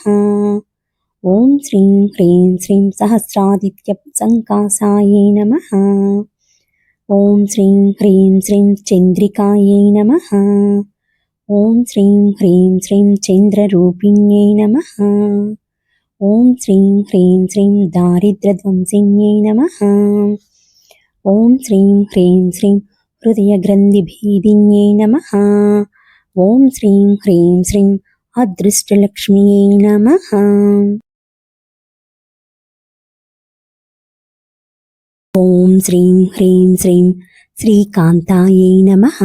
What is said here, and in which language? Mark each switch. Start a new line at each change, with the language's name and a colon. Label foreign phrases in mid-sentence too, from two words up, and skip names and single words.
Sanskrit: ॐ श्रीं ह्रीं श्रीं सहस्रादित्यसङ्कासायै नमः। ॐ श्रीं ह्रीं श्रीं चन्द्रिकायै नमः। ॐ श्रीं ह्रीं श्रीं चन्द्ररूपिण्यै नमः। ఓం శ్రీం హ్రీం శ్రీం దారిద్ర్యధ్వంసిన్యై నమః. ఓం శ్రీం హ్రీం శ్రీం హృదయగ్రంథిభేదిన్యై నమః. ఓం శ్రీం హ్రీం శ్రీం అదృష్టలక్ష్మ్యై నమః. ఓం శ్రీం హ్రీం శ్రీం శ్రీకాంతాయై నమః.